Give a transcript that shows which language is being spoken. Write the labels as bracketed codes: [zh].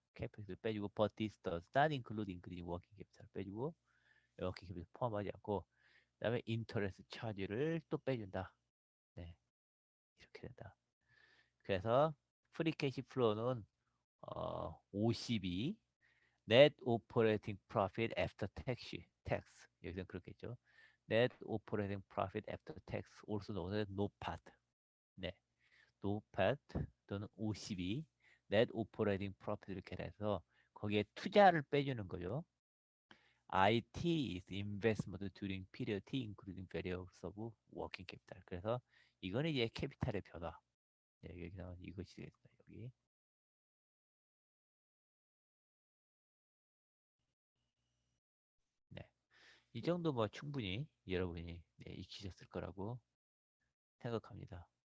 [ko] 캐피탈 빼주고 [en] but this does not include increasing working capital [ko] 빼주고 워킹 캐피탈 포함하지 않고 그다음에 인터레스트 차지를 또 빼준다. 네. 이렇게 된다. 그래서 프리 캐시 플로우는 52 net operating profit after tax 여기서 그렇겠죠. [en] net operating profit after tax also known as NOPAT. [ko] 네, NOPAT 또는 52 net operating profit 이렇게 해서 거기에 투자를 빼주는 거죠. [en] IT is investment during period T including various of working capital. [ko] 그래서 이거는 이제 캐피탈의 변화. 네, 여기 나온 이것이 되겠습니다. 여기. 네. 이 정도 뭐 충분히 여러분이 네, 익히셨을 거라고 생각합니다.